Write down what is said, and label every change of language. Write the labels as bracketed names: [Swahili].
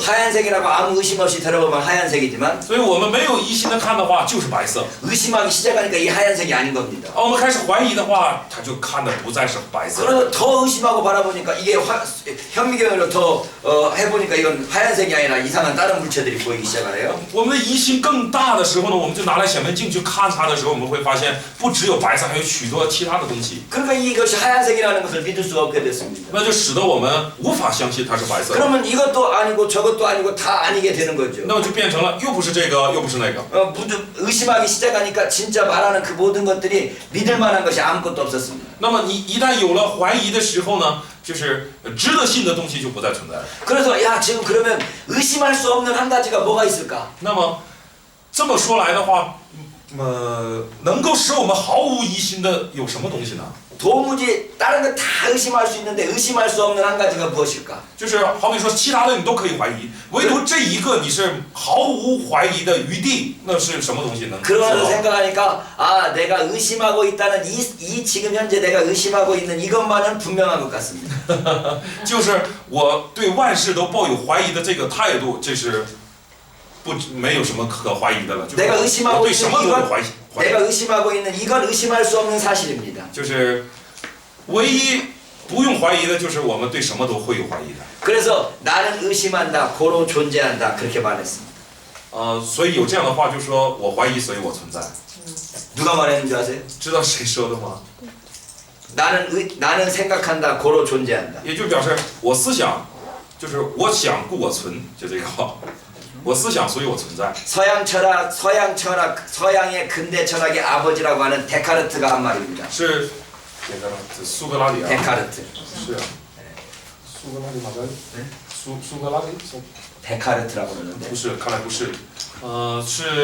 [Korean] 하얀색이라고 아무 의심 없이 들어보면 하얀색이지만 [Chinese] 所以我们没有疑心的看的话，就是白色。 [Korean] 의심하기 시작하니까 이 하얀색이 아닌 겁니다. [Chinese] 我们开始怀疑的话，他就看的不再是白色。 [Korean] 그래서 더 의심하고 바라보니까 이게 현미경으로 더 해보니까 이건 하얀색이 아니라 이상한 다른 물체들이 보이기 시작하네요. [Chinese] 我们的疑心更大的时候呢，我们就拿来显微镜去看它的时候，我们会发现不只有白色，还有许多其他的东西。 [Korean] 그러니까 이것이 하얀색이라는 것을 믿을 수가 없게 됐습니다. [Chinese] 那就使得我们无法相信它是白色。 [Korean] 그러면 이것도 아니고 저것도 아니고 다 아니게 되는 거죠. [Chinese] 那么就变成了又不是这个，又不是那个。 [Korean] 의심하기 시작하니까 진짜 말하는 그 모든 것들이 믿을 만한 것이 아무것도 없었습니다. [Chinese] 那么你一旦有了怀疑的时候呢，就是值得信的东西就不再存在了。 [Korean] 그래서 야 지금 그러면 의심할 수 없는 한 가지가 뭐가 있을까? [Chinese] 那么这么说来的话，能够使我们毫无疑心的有什么东西呢？ [Korean] 도무지 다른 거 다 의심할 수 있는데 의심할 수 없는 한 가지가 무엇일까? [Chinese] 就是好比说，其他的你都可以怀疑，唯独这一个你是毫无怀疑的余地，那是什么东西呢？ [Korean] 그러면서 생각하니까 아 내가 의심하고 있다는 이 지금 현재 내가 의심하고 있는 이것만은 분명한 것 같습니다. [Chinese] 就是我对万事都抱有怀疑的这个态度，这是没有什么可怀疑的了。就是 [Korean] 내가 [Chinese] 我 [Korean] 의심하고 [Chinese] 对什么 [Korean] 있는 [Chinese] 都有 [Korean] 이건 [Chinese] 怀疑。 [Korean] 내가 의심하고 있는 이건 의심할 수 없는 사실입니다. [Chinese] 就是唯一不用怀疑的，就是我们对什么都会有怀疑的。 [Korean] 그래서 나는 의심한다, 고로 존재한다 그렇게 말했습니다. [Chinese] 所以有这样的话，就说我怀疑，所以我存在。 [Korean] 누가 말했는지 아세요? [Chinese] 知道谁说的吗？ [Korean] 나는 생각한다, 고로 존재한다. [Chinese] 也就表示我思想，就是我想故我存，就这个话。我思想，所以我存在。 [Korean] 서양 철학, 서양의 근대 철학의 아버지라고 하는 데카르트가 한 말입니다. [Chinese] 是那个苏格拉底啊。 [Korean] 데카르트. [Chinese] 是啊。苏格拉底哪个？苏格拉底？ [Korean] 데카르트라고 그러는데. [Chinese] 不是，看来不是。是。